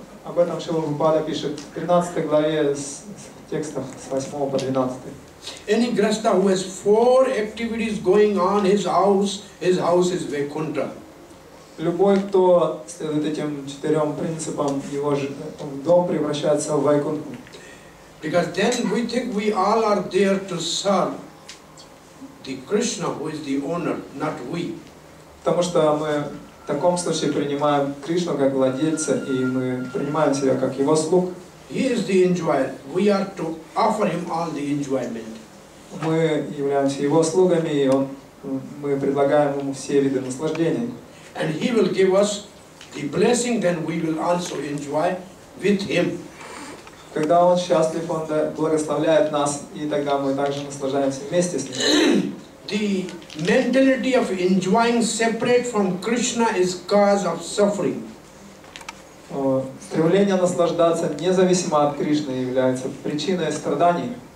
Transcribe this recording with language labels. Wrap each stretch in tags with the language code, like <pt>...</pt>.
<ru>Об этом Шрила Прабхупада пишет в 13 главе с текстов с 8 по 12.</ru> <en>Any grasta who has 4 activities going on his house is Vaikuntha.</en> <ru>Любой, кто следует этим 4 принципам, его дом превращается в Вайкунтху.</ru> <en>Because then we think we all are there to serve the Krishna who is the owner, not we.</en> <ru>Потому что мы в таком случае принимаем Кришну как владельца, и мы принимаем себя как его слуг.</ru> <en>He is the enjoyer. We are to offer him all the enjoyment.</en> <ru>Мы являемся его слугами, и мы предлагаем ему все виды наслаждений.</ru> <en>And he will give us the blessing, then we will also enjoy with him.</en> <ru>Когда он счастлив, он благословляет нас, и тогда мы также наслаждаемся вместе с ним.</ru> <en>The mentality of enjoying separate from Krishna is cause of suffering.</en> <ru>Стремление наслаждаться независимо от Кришны является причиной страданий.</ru>